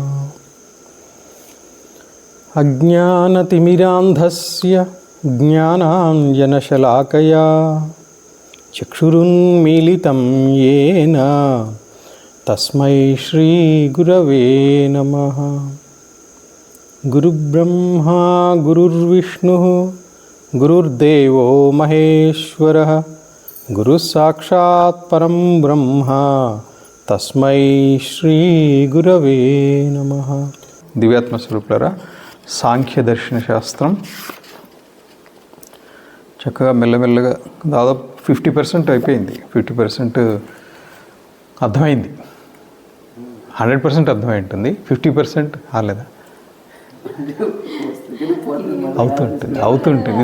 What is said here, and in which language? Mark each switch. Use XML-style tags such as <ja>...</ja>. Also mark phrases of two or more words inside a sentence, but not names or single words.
<sa>अज्ञानतिमिरान्धस्य ज्ञानाञ्जनशलाकया चक्षुरुन्मीलितं येन तस्मै श्रीगुरवे नमः। गुरुब्रह्मा गुरुर्विष्णुः गुरुर्देवो महेश्वरः गुरुसाक्षात् परं ब्रह्म तस्मै श्रीगुरवे नमः।</sa> <te>దివ్యాత్మస్వరూపులారా, సాంఖ్య దర్శన శాస్త్రం చక్కగా మెల్లమెల్లగా దాదాపు 50% అయిపోయింది. 50% అర్థమైంది. 100% అర్థమై ఉంటుంది. 50% కాలేదా? అవుతుంటుంది.</te>